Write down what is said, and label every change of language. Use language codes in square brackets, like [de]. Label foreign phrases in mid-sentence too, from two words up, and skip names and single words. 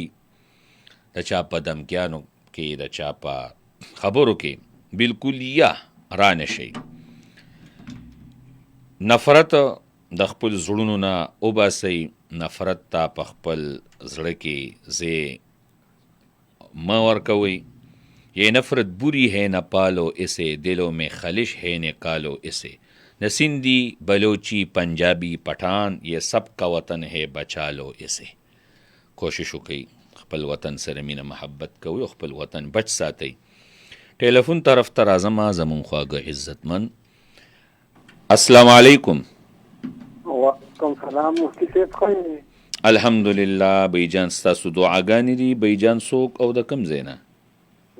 [ps] د چا په دمکیانو کې، د چا په خبرو کې بالکلیه را نشئ. نفرت د خپل زړونو نه وباسئ. نفرت ته په خپل زړه کې ځای مه ورکوئ. [ur] یہ نفرت بری ہے نہ پالو اسے، دلوں میں خلش ہے نکالو اسے. نہ سندھی بلوچی پنجابی پٹھان، یہ سب کا وطن ہے بچا لو اسے. [ps] کوشش وکئ خپل وطن سره مینه محبت کوئ او خپل وطن بچ ساتئ. ټیلیفون طرف ته راځم زمون خواږه عزتمن. [ar] السلام علیکم. وعلیکم سلام. [ps] مفتی صاحب ښه؟ الحمدلله. بیجان ستاسو دعاګانې دي. بیجان څوک او د کوم ځای نه؟